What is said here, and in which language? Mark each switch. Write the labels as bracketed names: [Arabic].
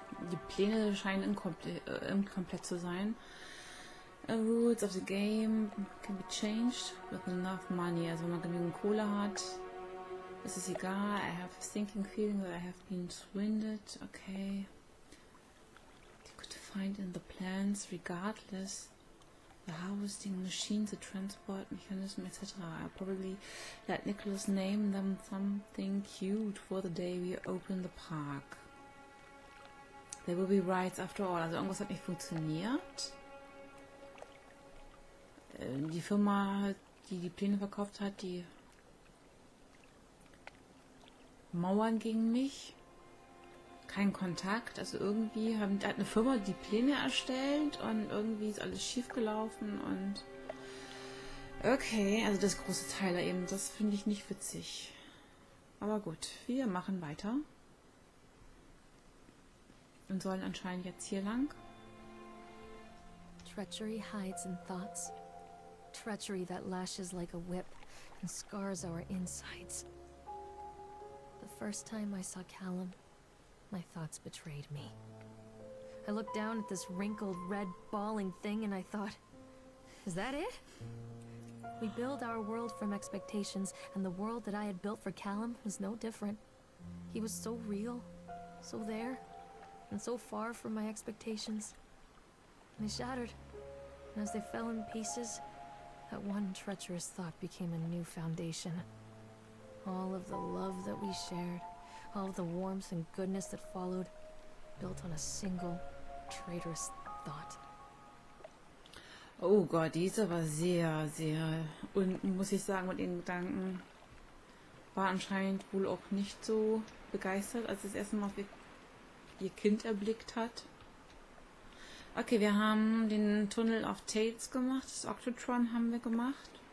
[German] Die Pläne scheinen inkomplett zu sein. [English] Rules of the game can be changed with enough money. Also wenn man genügend Kohle hat, ist es egal. I have a sinking feeling that I have been swindled. Okay. You could find in the plans regardless. The harvesting machine, the transport mechanism, etc. I'll probably let Nicholas name them something cute for the day we open the park. There will be rides after all. [German] Also irgendwas hat nicht funktioniert. Die Firma, die die Pläne verkauft hat, die mauern gegen mich. Kein Kontakt. Also irgendwie hat eine Firma die Pläne erstellt und irgendwie ist alles schief gelaufen und okay, also das große Teil da eben, das finde ich nicht witzig. Aber gut, wir machen weiter. Und sollen anscheinend jetzt hier lang. [English] Treachery hides in thoughts. Treachery that lashes like a whip and scars our insides. The first time I saw Callum, my thoughts betrayed me. I looked down at this wrinkled, red, bawling thing and I thought, is that it? We build our world from expectations, and the world that I had built for Callum was no different. He was so real, so there, and so far from my expectations. And they shattered, and as they fell in pieces, that one treacherous thought became a new foundation. All of the love that we shared, all of the warmth and goodness that followed, built on a single, traitorous thought. [German] Oh Gott, die ist aber sehr, sehr unten, muss ich sagen, mit den Gedanken. War anscheinend wohl auch nicht so begeistert, als sie das erste Mal ihr Kind erblickt hat. Okay, wir haben den Tunnel of Tales gemacht, das Octotron haben wir gemacht.